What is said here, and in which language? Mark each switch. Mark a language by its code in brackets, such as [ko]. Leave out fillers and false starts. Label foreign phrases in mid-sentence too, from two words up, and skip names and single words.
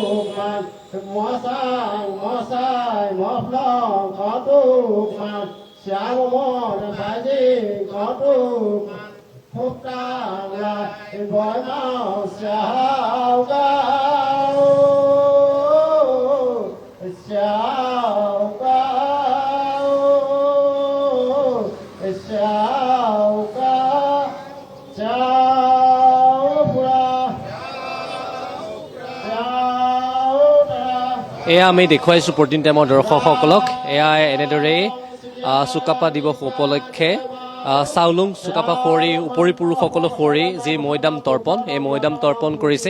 [as] man mỏ sai mỏ long có tu man sáng mỏ phải gì có tu man phúc ta lại gói máu sao cao sao cao sao cao sao pura এয়া আমি দেখুৱাইছোঁ প্ৰটিন টাইমৰ দৰ্শকসকলক। এয়া এনেদৰে চুকাফা দিৱস উপলক্ষে চাওলুং চুকাফা সোঁৱৰি উপৰি পুৰুষসকলক সোঁৱৰি যি মৈদাম তৰ্পণ, এই মৈদাম তৰ্পণ কৰিছে।